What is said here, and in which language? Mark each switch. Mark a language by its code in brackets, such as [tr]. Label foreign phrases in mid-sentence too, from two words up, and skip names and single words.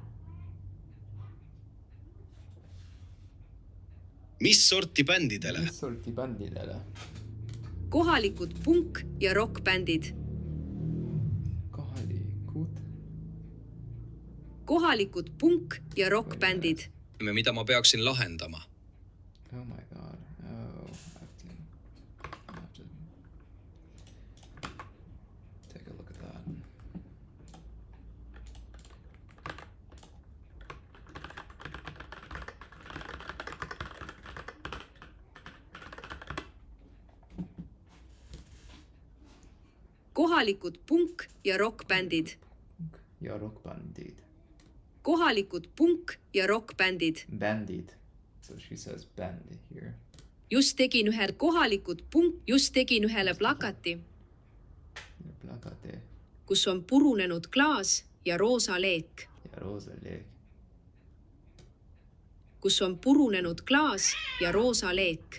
[et] Mis sorti bändidele? Mis sorti bändidele? Kohalikud punk- ja rockbändid. Kohalikud punk- ja rockbändid. Mida ma peaksin lahendama? [en] Oh my god. Oh, I have to take a look at that. [et] Kohalikud punk- ja rockbändid. Ja rockbändid. Kohalikud punk- ja rockbändid. Bandid. [en] So she says band here. [et] Just tegin ühele plakati. Plakate. Kus on purunenud klaas ja roosa leek. Ja roosa leek. Kus on purunenud klaas ja roosa leek.